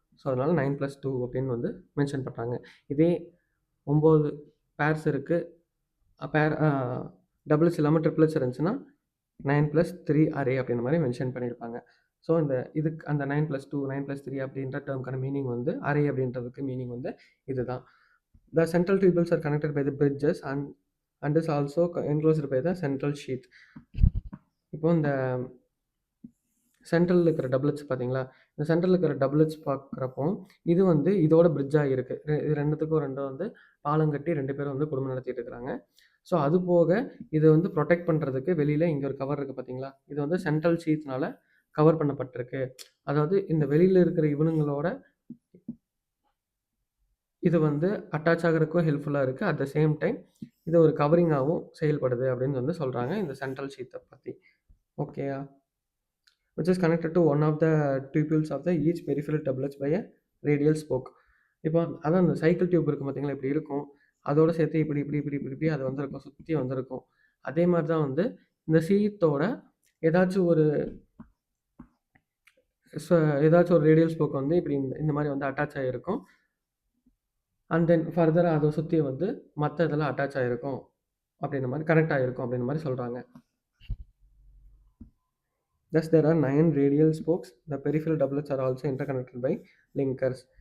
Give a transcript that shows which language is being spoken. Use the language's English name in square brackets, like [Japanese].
[Tamil] So அதனால் 9+2 அப்படின்னு வந்து மென்ஷன் பண்ணுறாங்க. இதே 9 பேர்ஸ் இருக்குது, டபுள்ஸ் இல்லாமல் ட்ரிப்ளட்ஸ் இருந்துச்சுன்னா 9+3 அரே அப்படின்ற மாதிரி மென்ஷன் பண்ணியிருப்பாங்க. ஸோ இதுக்கு அந்த 9+2 9+3 அப்படின்ற டேர்முக்கான மீனிங் வந்து அரே அப்படின்றதுக்கு மீனிங் வந்து இதுதான். [English] The central tubules are connected by the bridges and is also enclosed by the central sheath. [Tamil] இப்போ இந்த சென்ட்ரலில் இருக்கிற டபுளட்ஸ் பார்த்தீங்களா? இந்த சென்ட்ரலில் இருக்கிற டபுளட்ஸ் பார்க்குறப்போ இது வந்து இதோட பிரிட்ஜாக இருக்குது. இது ரெண்டும் வந்து பாலம் கட்டி 2 பேரும் வந்து குடும்பம் நடத்திட்டு இருக்கிறாங்க. ஸோ அது போக இது வந்து ப்ரொடெக்ட் பண்ணுறதுக்கு வெளியில் இங்கே ஒரு கவர் இருக்குது பார்த்தீங்களா? இது வந்து சென்ட்ரல் ஷீட்னால கவர் பண்ணப்பட்டிருக்கு. அதாவது இந்த வெளியில் இருக்கிற இவனுங்களோட இது வந்து அட்டாச் ஆகிறதுக்கும் ஹெல்ப்ஃபுல்லாக இருக்குது. [English] at the same time [Tamil] இது ஒரு கவரிங்காகவும் செயல்படுது அப்படின்னு வந்து சொல்கிறாங்க இந்த சென்ட்ரல் ஷீத்தை பற்றி. ஓகேயா? [English] which is connected to one of the tubules of the each peripheral doublets by a radial spoke. [Tamil] இப்போ அதான் இந்த சைக்கிள் டியூப் இருக்கும் பார்த்தீங்களா? இப்படி இருக்கும். அதோட சேர்த்து இப்படி இப்படி இப்படி இப்படி இப்படி அது வந்திருக்கும், சுற்றி வந்திருக்கும். அதே மாதிரி தான் வந்து இந்த ஷீத்தோட ஏதாச்சும் ஒரு ரேடியல் ஸ்போக் வந்து இப்படி இந்த மாதிரி வந்து அட்டாச் ஆகிருக்கும். அண்ட் தென் ஃபர்தராக அதை சுற்றி வந்து மற்ற இதெல்லாம் அட்டாச் ஆகிருக்கும் அப்படின்ற மாதிரி கனெக்ட் ஆகிருக்கும் அப்படின்ற மாதிரி சொல்கிறாங்க. [English] Thus, there are 9 radial spokes. The peripheral doublets are also interconnected by linkers.